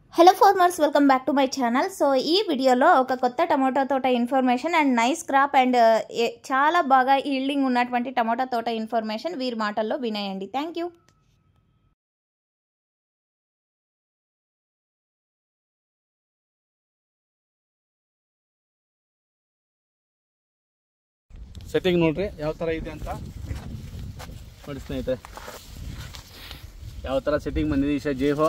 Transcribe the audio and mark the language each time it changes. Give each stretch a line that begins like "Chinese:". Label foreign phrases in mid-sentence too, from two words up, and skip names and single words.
English: Hello farmers, welcome back to my channel.
Telugu: సో ఈ వీడియోలో ఒక కొత్త టమాటో తోట
English: information and nice crop and
Telugu: చాలా బాగా ఈల్డింగ్ ఉన్నటువంటి టమాటో తోట ఇన్ఫర్మేషన్ వీరి మాటల్లో వినేయండి.
English: Thank you.
Kannada: ಸೆಟ್ಟಿಂಗ್ ನೋಡ್ರಿ ಯಾವ ಥರ ಇದೆ ಅಂತ ನೋಡಿ ಸ್ನೇಹಿತರೆ. ಯಾವ ಥರ ಸೆಟ್ಟಿಂಗ್ ಬಂದಿದೆ ಈಶಾ ಜೇಹೋ.